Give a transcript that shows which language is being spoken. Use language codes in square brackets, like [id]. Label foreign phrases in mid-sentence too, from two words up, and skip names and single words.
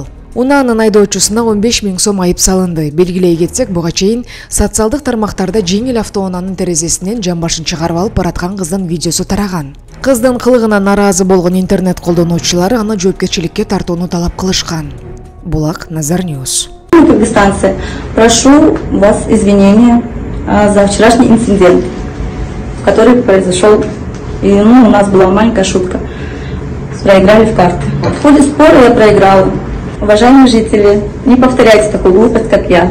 [ky] Унаанын айдоочусуна 15 000 сом айып салынды. Белгилей кетсек, буга чейин социалдык тармактарда жеңил автоунаанын терезесинен жамбашын чыгарып алып бараткан кыздын видеосу тараган. Кыздын кылыгына наразы болгон интернет колдонуучулары аны жоопкерчиликке тартууну талап кылышкан. Булак, Назар Ньюс. [ru] Кыргызстанцы, прошу вас извинения за вчерашний инцидент, который произошел. И, у нас была маленькая шутка. Проиграли в карты. В ходе спора я проиграла. Уважаемые жители, не повторяйте такую глупость, как я.